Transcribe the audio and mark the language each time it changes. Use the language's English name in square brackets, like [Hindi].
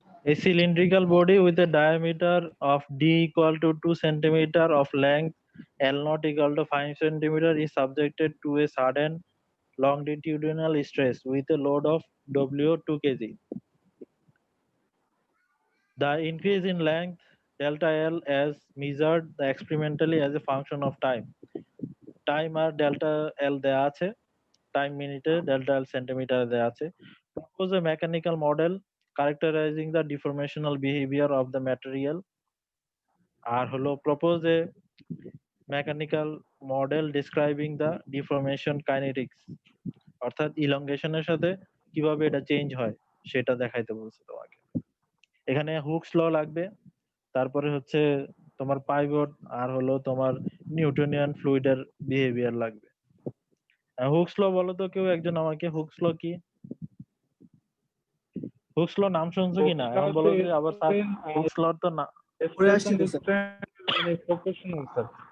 [English] A cylindrical body with a diameter of d equal to 2 centimeter of length, L not equal to 5 centimeter is subjected to a sudden longitudinal stress with a load of W 2 kg. The increase in length delta L as measured experimentally as a function of time. [Bangla] Time আর delta L দেয়া আছে, time মিনিটে, delta L সেন্টিমিটারে দেয়া আছে। [English] Propose a mechanical model characterizing the deformational behavior of the material. [Bangla] আর হলো [English] propose a mechanical model describing the deformation kinetics, [Bangla] অর্থাৎ ইলংগেশনের সাথে কিভাবে এটা চেঞ্জ হয় সেটা দেখাইতে বলছে তোমাকে। এখানে হুকস ল লাগবে, তারপরে হচ্ছে তোমার পাইভট, আর হলো তোমার নিউটনিয়ান ফ্লুইডের বিহেভিয়ার লাগবে। হুকস ল বলো তো কেউ একজন আমাকে, হুকস ল কি? হুকস ল নাম শুনছো কিনা এখন বলো যে, আবার স্যার হুকস ল তো না [English] Stress and strain proportional, sir.